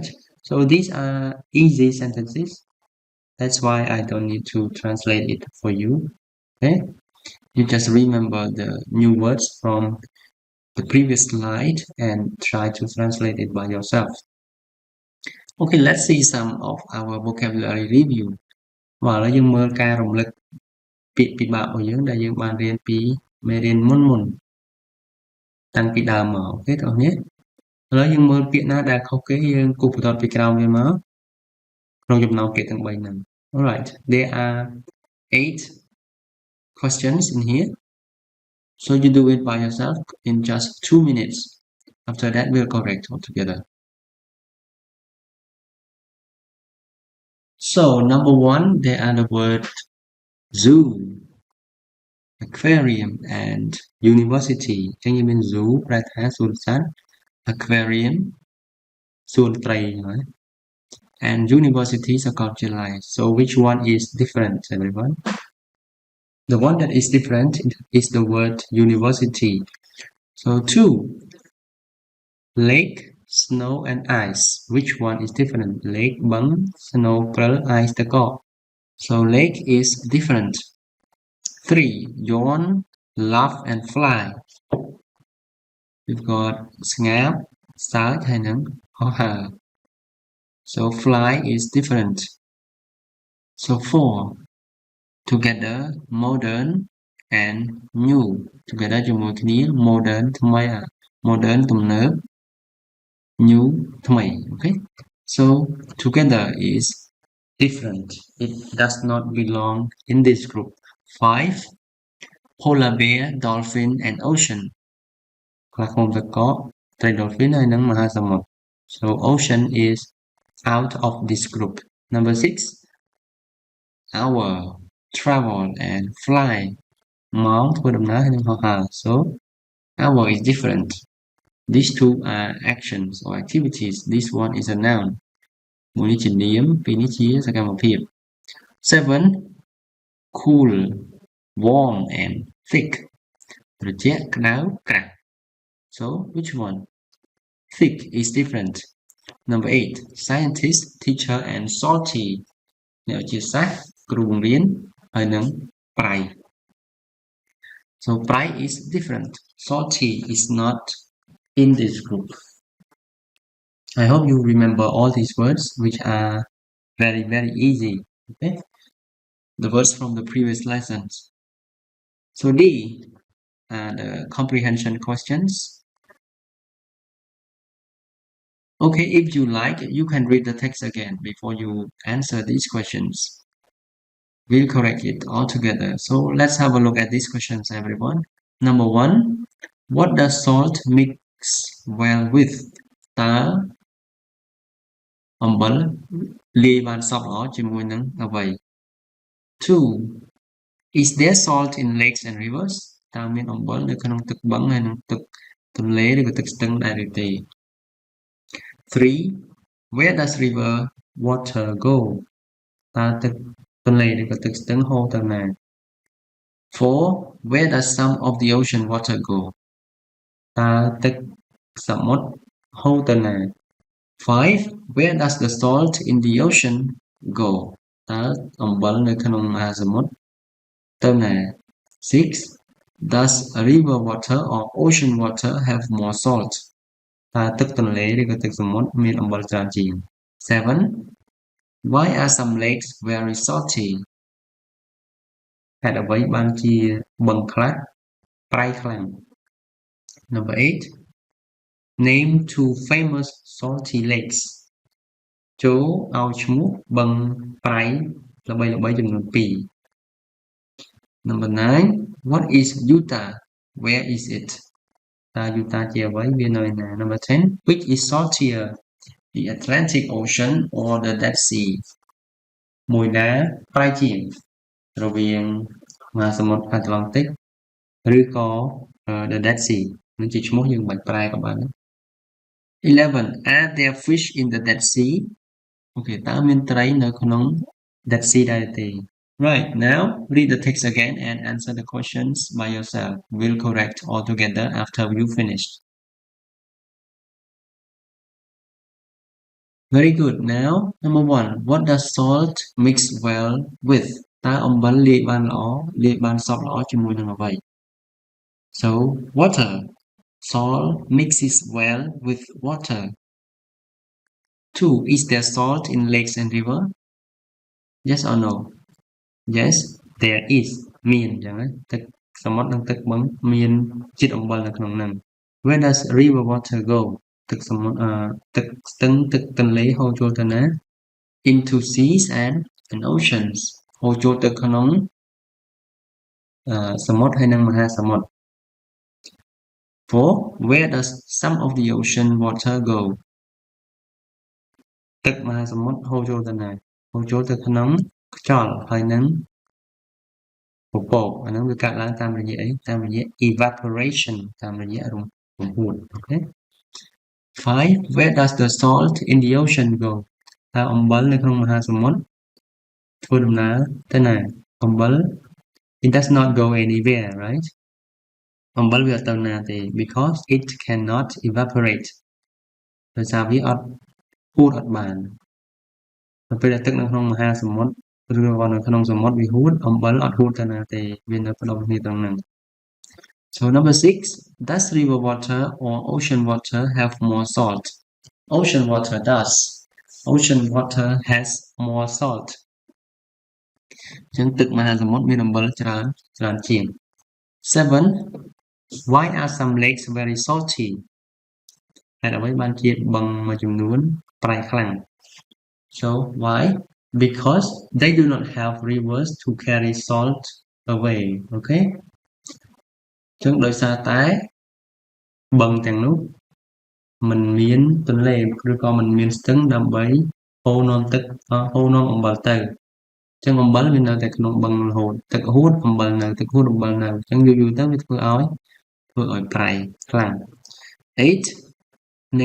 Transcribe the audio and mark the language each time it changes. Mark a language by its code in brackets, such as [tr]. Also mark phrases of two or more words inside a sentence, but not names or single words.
[en] So these are easy sentences. That's why I don't need to translate it for you. Okay? You just remember the new words from the previous slide and try to translate it by yourself. Okay, let's see some of our vocabulary review. [km] បាទឥឡូវយើងមើលការរំលឹកពាក្យពិបាករបស់យើងដែលយើងបានរៀនពីមេរៀនមុនតាំងពីដើមមកអូខេបងប្អូនឥឡូវយើងមើលពាក្យណាដែលខុសគេយើងគូសបន្ទាត់ពីក្រោមវាមកក្នុងចំណោមពាក្យទាំង3ហ្នឹង [en] Alright, there are 8 questions in here. So you do it by yourself in just 2 minutes. After that, we'll correct altogether. So, number one, there are the word zoo, aquarium, and university. [km] ចឹងយើងមាន [en] zoo [km] ប្រែថាសួនសត្វ [en] aquarium [km] សួនត្រី [en] and university សាកលវិទ្យាល័យ so which one is different, everyone? The one that is different is the word university. So 2, lake, snow, and ice. Which one is different? Lake បឹង snow ព្រិល ice ទឹកកក so lake is different. 3, yawn, laugh, and fly. We've got [km] ស្ងាប សើច ហើយនឹងហោះហើរ [en] so fly is different. So 4, together, modern, and new. Together ជាមួយគ្នា modern ថ្មី modern ទំនើប new ថ្មី okay? So together is different. It does not belong in this group. 5, polar bear, dolphin, and ocean. [km] ខ្លាឃ្មុំទឹកកក ត្រី [en] dolphin [km] ហើយនិងមហាសមុទ្រ [en] so ocean is out of this group. Number 6, hour, travel, and fly. [km] ម៉ោងធ្វើដំណើរហើយនិងហោះហើរ [en] so hour is different. These two are actions or activities. This one is a noun. [km] មួយនេះជានាម ពីរនេះជាសកម្មភាព 7, [en] cool, warm, and thick. [km] ត្រជាក់ ក្តៅ ក្រាស់ [en] so which one? Thick is different. Number 8, scientist, teacher, and salty. [km] អ្នកវិទ្យាសាស្ត្រ គ្រូបង្រៀន ហើយនិងប្រៃ so ប្រៃ [en] is different. Salty is not in this group. I hope you remember all these words, which are very, very easy. Okay, the words from the previous lessons. So D are the comprehension questions. Okay, if you like, you can read the text again before you answer these questions. We'll correct it all together. So let's have a look at these questions, everyone. Number 1, what does salt mix well with? [km] តើអំបិលលាយបានសព្វល្អជាមួយនឹងអ្វី 2, [en] is there salt in lakes and rivers? [km] តើមានអំបិលនៅក្នុងទឹកបឹងហើយនិងទឹកទន្លេឬក៏ទឹកស្ទឹងដែរឬទេ 3, [en] where does river water go? [km] តើទឹកទន្លេឬក៏ទឹកស្ទឹងហូរទៅណា 4, [en] where does some of the ocean water go? [km] តើទឹកសមុទ្រហូរទៅណា 5, [en] where does the salt in the ocean go? [km] តើអំបិលនៅក្នុងមហាសមុទ្រទៅណា 6, [en] does river water or ocean water have more salt? [km] តើទឹកទន្លេឬក៏ទឹកសមុទ្រមានអំបិលច្រើនជាង 7, [en] why are some lakes very salty? [km] ហេតុអ្វីបានជាបឹងខ្លះប្រៃខ្លាំង [en] Number 8, name 2 famous salty lakes. [km] ចូលឲ្យឈ្មោះបឹងប្រៃល្បីៗចំនួន 2 [en] Number 9, what is Utah? Where is it? [km] តើ Utah ជាអ្វីវានៅឯណា [en] Number 10, which is saltier, the Atlantic Ocean or the Dead Sea? [km] មួយណាប្រៃជាងរវាងមហាសមុទ្រអាត្លង់តិកឬក៏ [en] the Dead Sea [km] នឹងជាឈ្មោះយើងមិនប្រែក៏បាន 11, [en] are there fish in the Dead Sea? Okay, [km] តើមានត្រីនៅក្នុង Dead Sea ដែរទេ [en] Right, now read the text again and answer the questions by yourself. We'll correct all together after you finished. Very good. Now, number 1, what does salt mix well with? [km] តើអំបិលលាយបានល្អលាយបានសព្វល្អជាមួយនឹងអ្វី [en] So, water. Salt mixes well with water. 2, is there salt in lakes and river? Yes or no? Yes, there is. [km] មានអញ្ចឹងណាទឹកសមុទ្រនិងទឹកបឹងមានជាតិអំបិលនៅក្នុងហ្នឹង [en] Where does river water go? [km] ទឹកសមុទ្រទឹកស្ទឹងទឹកទន្លេហូរចូលទៅណា [en] Into seas and oceans. [km] ហូរចូលទៅក្នុងសមុទ្រហើយនិងមហាសមុទ្រ 4. [en] Where does some of the ocean water go? [km] ទឹកមហាសមុទ្រហូរចូលទៅណាហូរចូលទៅក្នុងខ្យល់ហើយនឹងពពកអាហ្នឹងវាកើតឡើងតាមរយៈអីតាមរយៈ evaporation តាមរយៈរំហួតអូខេ 5. [en] Where does the salt in the ocean go? [km] តើអំបិលនៅក្នុងមហាសមុទ្រធ្វើដំណើរទៅណាអំបិល [en] it does not go anywhere, right? [km] អំបិលវាអត់ទៅណាទេ [en] because it cannot evaporate [km] ដោយសារវាអត់ហួតអត់បានដល់ពេលដែលទឹកនៅក្នុងមហាសមុទ្រឬក៏នៅក្នុងសមុទ្រវាហួតអំបិលអត់ហួតទៅណាទេវានៅផ្ដុំគ្នាត្រង់ហ្នឹង [en] So number 6 does river water or ocean water have more salt? Ocean water does. Ocean water has more salt. [km] ចឹងទឹកមហាសមុទ្រមានអំបិលច្រើនជាង 7. [en] Why are some lakes very salty? [km] ហេតុអ្វីបានជាបឹងមួយចំនួនប្រៃខ្លាំង [en] So why? Because they do not have rivers to carry salt away. Okay? [km] ចឹងដោយសារតែបឹងទាំងនោះมันមានទន្លេឬក៏มันមានស្ទឹងដើម្បីហូរនាំទឹកហូរនាំអំបិលទៅចឹងអំបិលវានៅតែក្នុងបឹងរហូតទឹកហួតអំបិលនៅទឹកហួតអំបិលនៅចឹងយូរទៅវាធ្វើឲ្យប្រៃខ្លាំង 8.